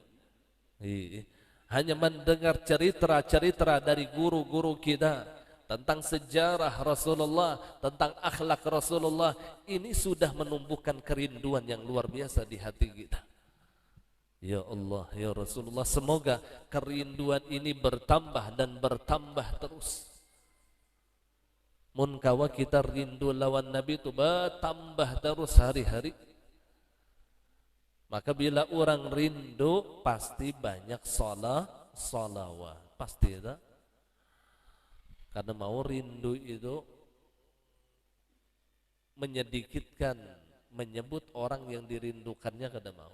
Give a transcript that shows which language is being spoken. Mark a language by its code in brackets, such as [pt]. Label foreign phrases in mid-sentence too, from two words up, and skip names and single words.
[id] Hanya mendengar cerita-cerita dari guru-guru kita, tentang sejarah Rasulullah, tentang akhlak Rasulullah, ini sudah menumbuhkan kerinduan yang luar biasa di hati kita. Ya Allah, ya Rasulullah, semoga kerinduan ini bertambah dan bertambah terus. [bjn] Mun kawa kita rindu lawan Nabi itu bertambah terus hari-hari. [id] Maka bila orang rindu pasti banyak salawat, pasti tak? Karena mau rindu itu menyedikitkan, menyebut orang yang dirindukannya kada mau.